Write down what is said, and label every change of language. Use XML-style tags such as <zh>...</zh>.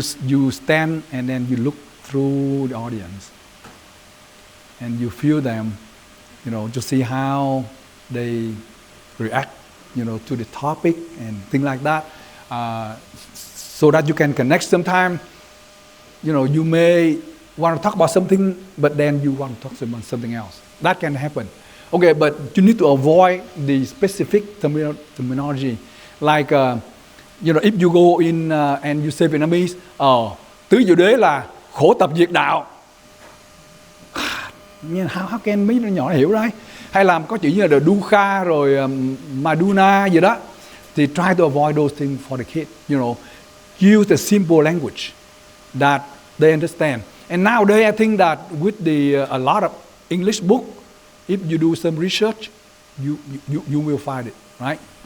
<en>You stand and then you look through the audience and you feel them, to see how they react, to the topic and things like that, so that you can connect. Sometimes, you may want to talk about something, but then you want to talk about something else. That can happen. Okay, but you need to avoid the specific terminology. Like, if you go in and you say Vietnamese,</en> <vi>tứ diệu đế là khổ tập diệt đạo.</vi> <en>How can</en> <vi>mấy đứa nhỏ hiểu đấy? Hay là có chữ như là dukkha rồi maduna gì đó.</vi> <en>Thì try to avoid those things for the kids. Use the simple language that they understand. And nowadays I think that with a lot of English book, if you do some research, you will find it, right?</en>